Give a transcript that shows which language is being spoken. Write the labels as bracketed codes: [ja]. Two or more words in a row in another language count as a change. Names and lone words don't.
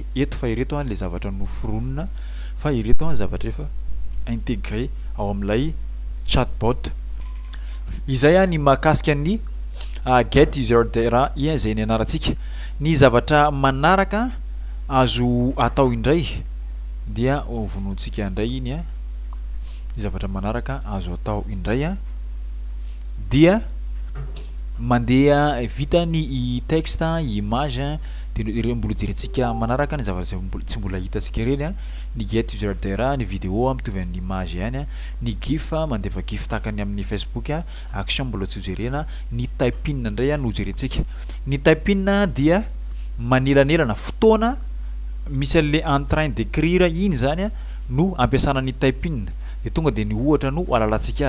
[mg] eto fa ireto le zavatra noforonina fa ireto zavatra efa intégré ao amin'ilay chatbot izay ny mahakasika ny [en] get user data [mg] zay ny anarantsika ny zavatra manaraka azo atao indray dia vonoantsika indray iny ny zavatra manaraka azo atao indray dia mandeha vita ny [fr] texte image [mg] de mbola jerentsika manaraka ny zavatra tsy mbola hitatsika reny ny [en] get user data [mg] ny vidéo mitovy amin'ny image ihany ny gif mandefa gif takany amin'ny Facebook action mbola tsy jerena ny typing ndray no jerentsika ny typing dia manelanelana fotoana misy le [fr] en train d'écrire [mg] iny zany no ampiasana ny typing de tonga de ny ohatra no alalatsika